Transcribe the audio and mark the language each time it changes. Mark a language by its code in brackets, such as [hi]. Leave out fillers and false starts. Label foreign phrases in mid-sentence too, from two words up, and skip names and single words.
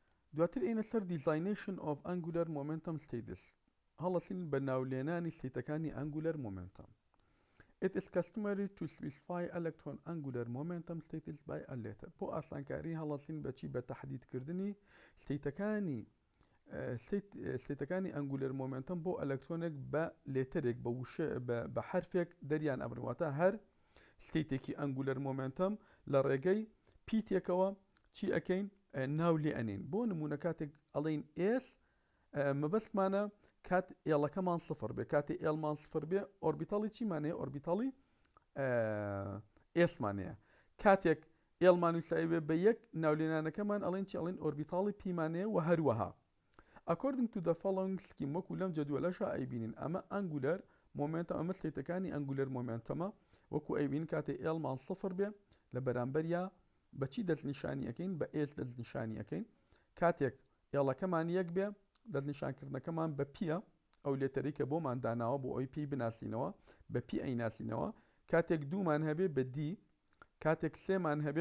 [ckb] دواتر ئێنە سەر دیزاینیشن [en] of angular momentum status [ckb] هەڵەسین بە ناولێنانی ستیتەکانی [en] angular momentum. It is customary to specify electron angular momentum status by a letter. [ckb] بۆ ئاسانکاری هەڵەسین بەچی بە تەحدیدکردنی ستیتەکانی [en] angular momentum [ckb] بۆ ئەلەکترۆنێک بە لێتەرێک بە وشە بە حرفێک دەریان ئەبرنواتە هەر ستیتێکی [en] angular momentum [ckb] لە ڕێگەی پیتێکەوە چی ئەەکەین ناو لێ ئەنین بۆ نمونە کاتێک ئەڵین ئێس مەبەستمانە کات ئێڵەکەمان سفر بێ کاتێ ئێڵمان سفر بێ ئۆربیتاڵی چیمانەیە ئۆربیتاڵی ئێسمانەیە کاتێک ئێڵمان وسایبێ بە یەک ناولێنانەکەمان ئەڵێن چی ئەڵێن ئۆربیتاڵی پیمانەیە و هەروەها. [en] According to the following scheme [ckb] وەکو لەم جەدوەلەشە ئەیبینین ئەمە [en] angular momentum [ckb] ئەمە ستیتەکانی ئەنگولەر مۆمنتەمە وەکو ئەیبین کاتێ ئێڵمان سفر بێ لە بەرامبەریا بەچی دەستنیشانی ئەەکەین بە ئێس دەستنیشانی ئەەکەین کاتێک ئێڵەکەمان یەک بێ دەستنیشانکردنەکەمان بە پیە ئەو لێتەری کە بۆمان داناوە بۆ ئەوی پێی بناسینەوە بە پی ئەیناسینەوە کاتێک دوومان هەبێ بە دی کاتێک سێمان هەبێ